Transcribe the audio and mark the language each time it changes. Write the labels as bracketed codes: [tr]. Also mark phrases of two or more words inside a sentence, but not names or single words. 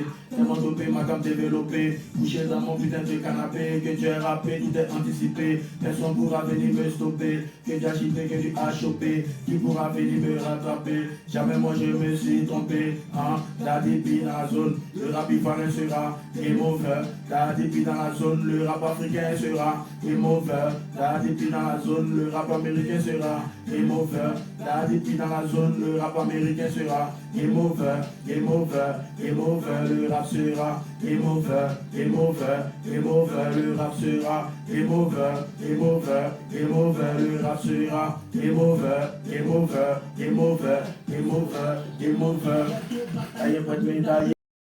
[fr] Tellement dopé, ma gamme développée. Couché dans mon putain de canapé. Que Dieu est rappé, tout est anticipé. Personne pourra venir me stopper. Que Dieu a chipé, que Dieu a chopé. Qui pourra venir me rattraper? Jamais moi je me suis trompé. Daddy P dans la zone, le rap ivoirien sera [en] game over. [fr] Daddy P dans la zone, le rap africain sera [en] game over. [fr] Daddy P dans la zone, le rap américain sera [en] game over. [fr] Daddy P dans la zone, le rap américain sera [en] game over, game over, game over. [fr] Le rap sera [en] game over, game over, game over. [fr] Le rap sera [en] game over, game over, game over. [fr] Le rap sera [en] game over, game over, game over, game over, game over. [fr] Aïe, pas de médaille.